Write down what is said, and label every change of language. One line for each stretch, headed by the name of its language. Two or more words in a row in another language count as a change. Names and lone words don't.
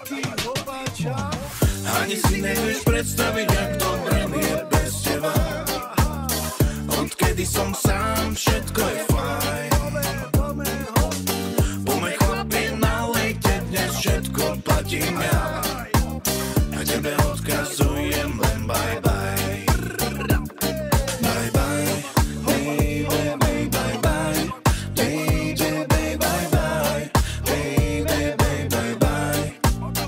Slovak: Ani si nevieš predstaviť, jak dobre mi je bez teba. Odkedy som sám, všetko je fajn. Pomeň chlapi, nalejte, dnes všetko platím ja. A tebe odkazujem len
English: bye bye. Bye bye, baby, bye bye. Baby, bye bye, baby, bye bye.